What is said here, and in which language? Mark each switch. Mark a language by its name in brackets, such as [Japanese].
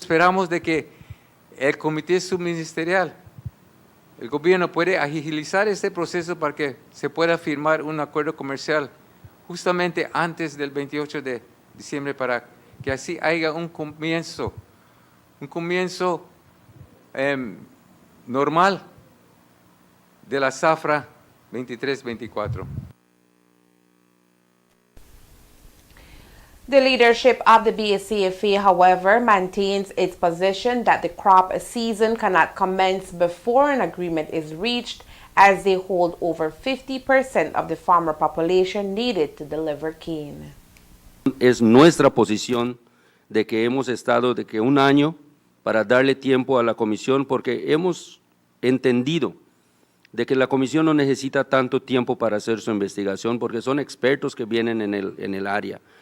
[Spanish] Esperamos de que el comité subministerial, el gobierno puede agilizar este proceso para que se pueda firmar un acuerdo comercial justamente antes del 28 de diciembre para que así haya un comienzo normal de la zafra 23-24. [English] The leadership of the BSCFA, however, maintains its position that the crop season cannot commence before an agreement is reached, as they hold over 50% of the farmer population needed to deliver cane. [Spanish] Es nuestra posición de que hemos estado de que un año para darle tiempo a la comisión, porque hemos entendido de que la comisión no necesita tanto tiempo para hacer su investigación, porque son expertos que vienen en el área.